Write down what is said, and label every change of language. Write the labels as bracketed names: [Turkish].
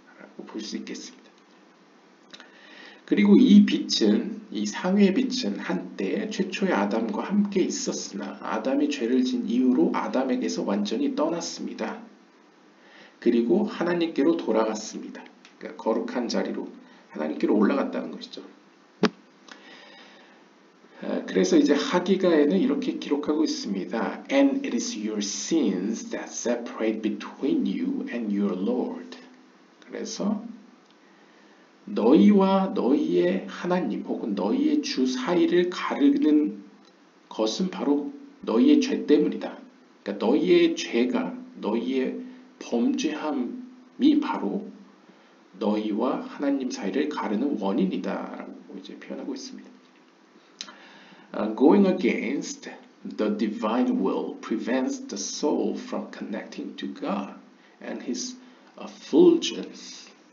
[Korean] 라고 볼 수 있겠습니다. 그리고 이 빛은, 이 상위의 빛은 한때 최초의 아담과 함께 있었으나 아담이 죄를 진 이후로 아담에게서 완전히 떠났습니다. 그리고 하나님께로 돌아갔습니다. 그러니까 거룩한 자리로 하나님께로 올라갔다는 것이죠. 그래서 이제 하기가에는 이렇게 기록하고 있습니다. [English] And it is your sins that separate between you and your Lord. [Korean] 그래서 너희와 너희의 하나님 혹은 너희의 주 사이를 가르는 것은 바로 너희의 죄 때문이다. 그러니까 너희의 죄가, 너희의 범죄함이 바로 너희와 하나님 사이를 가르는 원인이다 라고 이제 표현하고 있습니다. [English] Going against the divine will prevents the soul from connecting to God and His effulgence.